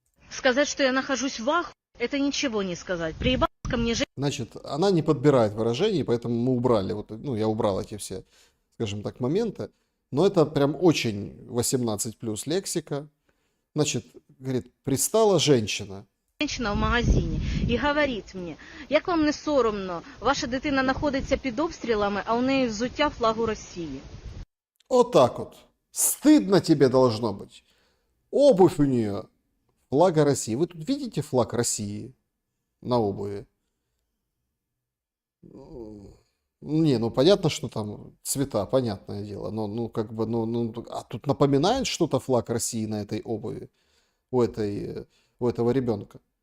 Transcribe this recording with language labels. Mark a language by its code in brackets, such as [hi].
[ru] Сказать, что я нахожусь в ахуе, это ничего не сказать. Приебалась ко мне женщина. Значит, она не подбирает выражений, поэтому мы убрали, вот, ну, я убрал эти все, скажем так, моменты. Но это прям очень 18+ лексика. Значит, говорит, пристала женщина. [uk] Женщина в магазині і говорить мені, як вам не соромно, ваша дитина знаходиться під обстрілами, а у неї взуття флагу Росії. [ru] Вот так вот. Стыдно тебе должно быть. Обувь у нее флага России. Вы тут видите флаг России на обуви? Не, ну понятно, что там цвета, понятное дело. Но ну как бы, а тут напоминает что-то флаг России на этой обуви у этого ребенка.